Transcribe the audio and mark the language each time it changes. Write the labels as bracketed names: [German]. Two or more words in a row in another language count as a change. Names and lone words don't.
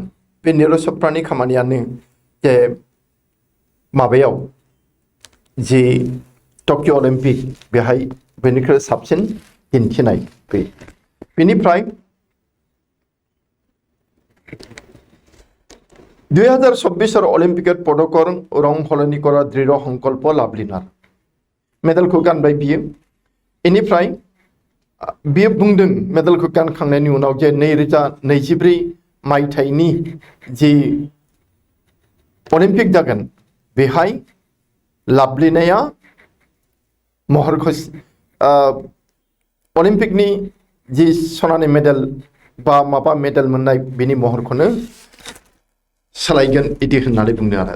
[Bodo] बे नीरज चोप्रानि खामानियानो जे माबायाव जि टकिअ अलिम्पिक बेहाय बेनिख्रुइ साबसिन दिन्थिनाय। [Assamese] बेनिफ्राय 2024 অলিম্পিকত পদকৰ ৰং সলনি কৰাৰ দৃঢ় সংকল্প লাভলিনাৰ। [Bodo] মেডেলखौ गानबाय बियो। बेनिफ्राय बियो बुंदों मेडेलखौ गानखांनायनि उनाव जे 2024 मायथाइनि जि अलिम्पिक जागोन बेहाय लाभलिनाया महरखौ अलिम्पिकनि जि सनानि मेडेल बा माबा मेडेल मोननाय बिनि महरखौनो सोलायगोन इदि होननानै बुंदों आरो।